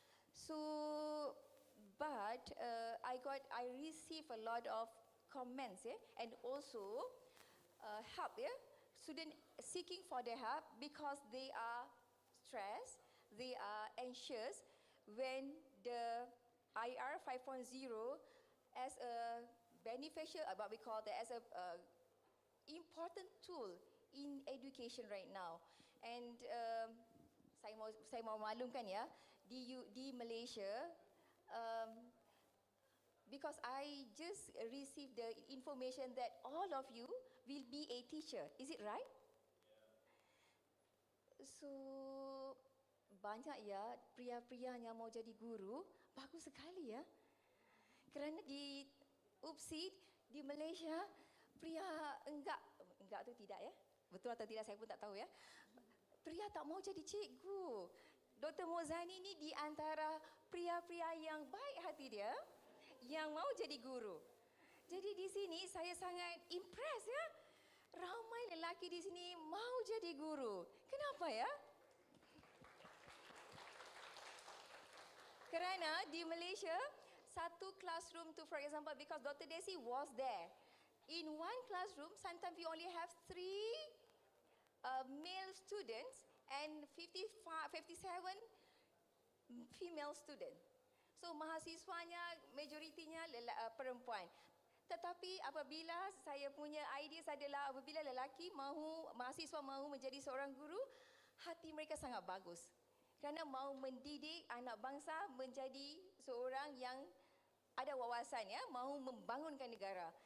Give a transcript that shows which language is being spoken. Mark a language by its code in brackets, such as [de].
[en] So, but I received a lot of comments, and also help, student seeking for the help because they are stressed, they are anxious when the IR 5.0 as a beneficial, what we call that as a important tool in education right now. And [ms] saya mau maklumkan ya, [en] di Malaysia, because I just received the information that all of you will be a teacher. Is it right? [ms] So, banyak ya pria-pria yang mau jadi guru. Bagus sekali ya. Kerana di UPSI, di Malaysia, pria enggak tu tidak ya. Betul atau tidak saya pun tak tahu ya. Pria tak mau jadi cikgu. Dr. Mozani ni di antara pria-pria yang baik hati dia, yang mau jadi guru. Jadi di sini saya sangat impress ya. Ramai lelaki di sini mau jadi guru. Kenapa ya? Kerana di Malaysia, satu classroom tu, [en] for example, because [ms] Dr. Desi was there. [en] In one classroom, sometimes we only have 3 male students and 57 female students. [ms] So mahasiswanya majoritinya perempuan. Tetapi apabila saya punya ideas adalah apabila lelaki mahasiswa mahu menjadi seorang guru, hati mereka sangat bagus. Kerana mahu mendidik anak bangsa menjadi seorang yang ada wawasan ya, mahu membangunkan negara.